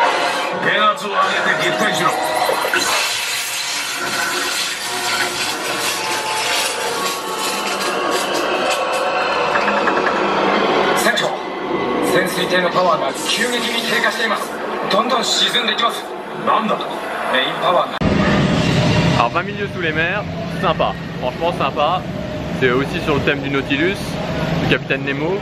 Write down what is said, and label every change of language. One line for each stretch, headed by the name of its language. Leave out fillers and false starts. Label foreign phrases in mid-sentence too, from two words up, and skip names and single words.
Japanese: 電圧を上げて撃退しろ。船長、潜水艇のパワーが急激に低下しています。どんどん沈んでいきます。なんだと、メインパワーが。
French: Alors 20 milieu sous les mers, sympa, franchement sympa. C'est aussi sur le thème du Nautilus, du Capitaine Nemo.